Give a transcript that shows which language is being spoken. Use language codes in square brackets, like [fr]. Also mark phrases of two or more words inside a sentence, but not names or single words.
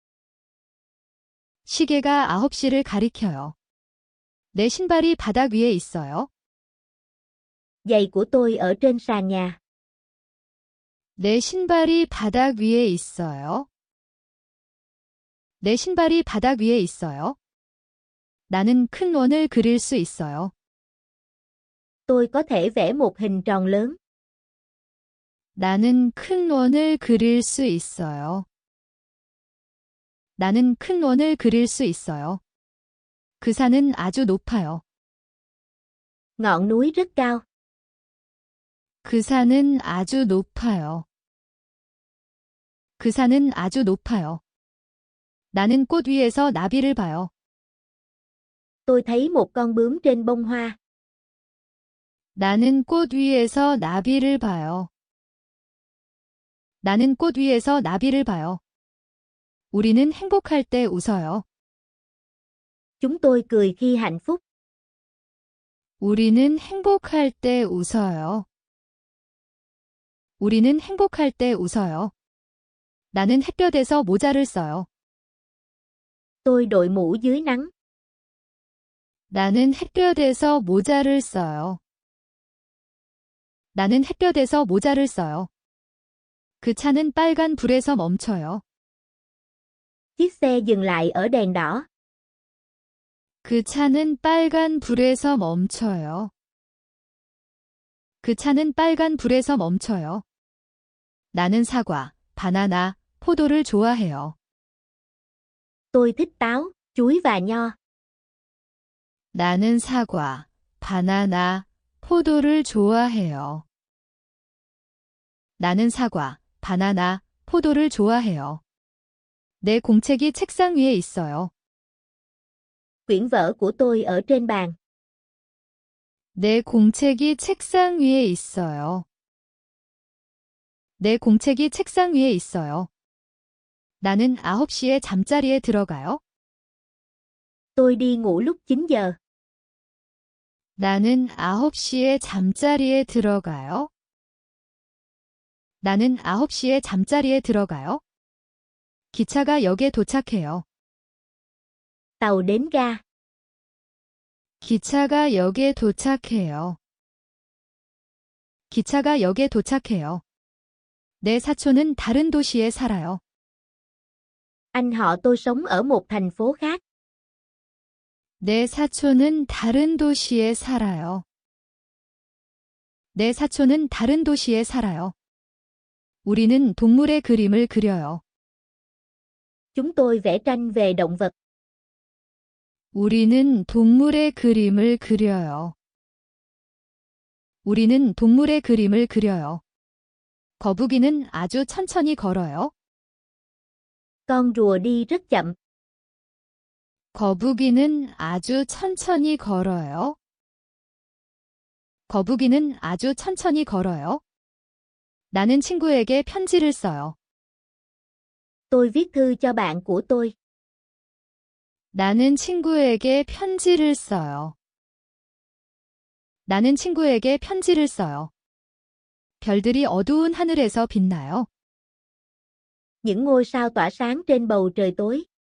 [ko] 시계가 9시를 가리켜요. 내 신발이 바닥 위에 있어요. [vi] Giày của tôi ở trên sàn nhà. [ko] 내 신발이 바닥 위에 있어요. 내 신발이 바닥 위에 있어요. 나는 큰 원을 그릴 수 있어요. [vi] Tôi có thể vẽ một hình tròn lớn. [ko] 나는 큰 원을 그릴 수 있어요. 나는 큰 원을 그릴 수 있어요. 그 산은 아주 높아요. [vi] Ngọn núi rất cao. [ko] 그 산은 아주 높아요. 그 산은 아주 높아요. 나는 꽃 위에서 나비를 봐요. [vi] Tôi thấy một con bướm trên bông hoa. [ko] 나는 꽃 위에서 나비를 봐요. 나는 꽃 위에서 나비를 봐요. 우리는 행복할 때 웃어요. [vi] Chúng tôi cười khi hạnh phúc. [ko] 우리는 행복할 때 웃어요. 우리는 행복할 때 웃어요. 나는 햇볕에서 모자를 써요. [vi] Tôi đội mũ dưới nắng. [ko] 나는 햇볕에서 모자를 써요. 나는 햇볕에서 모자를 써요. 그 차는 빨간 불에서 멈춰요. [vi] Chiếc xe dừng lại ở đèn đỏ. [ko] 그 차는 빨간 불에서 멈춰요. 그 차는 빨간 불에서 멈춰요. 나는 사과, 바나나, 포도를 좋아해요. [vi] Tôi thích táo, chuối và nho. [ko] 나는 사과, 바나나, 포도를 좋아해요. 나는 사과, 바나나, 포도를 좋아해요. 내 공책이 책상 위에 있어요. [vi] Quyển vở của tôi ở trên bàn. [ko] 내 공책이 책상 위에 있어요. 내 공책이 책상 위에 있어요. 나는 9시에 잠자리에 들어가요. [vi] Tôi đi ngủ lúc 9 giờ. [ko] 나는 9시에 잠자리에 들어가요. 나는 9시에 잠자리에 들어가요. 기차가 역에 도착해요. [vi] Tàu đến ga. [ko] 기차가 역에 도착해요. 기차가 역에 도착해요. 내 사촌은 다른 도시에 살아요. [vi] Anh họ tôi sống ở một thành phố khác. [ko] 내 사촌은 다른 도시에 살아요. 내 사촌은 다른 도시에 살아요. 우리는 동물의 그림을 그려요. [vi] Chúng tôi vẽ tranh về động vật. [ko] 우리는 동물의 그림을 그려요. 우리는 동물의 그림을 그려요. 거북이는 아주 천천히 걸어요. [vi] Con rùa đi rất chậm. [ko] 거북이는 아주 천천히 걸어요. 거북이는 아주 천천히 걸어요. 나는 친구에게 편지를 써요. [vi] Tôi viết thư cho bạn của tôi. [ko] 나는 친구에게 편지를 써요. 나는 친구에게 편지를 써요. 별들이 어두운 하늘에서 빛나요. [vi] Những ngôi sao tỏa sáng trên bầu trời tối.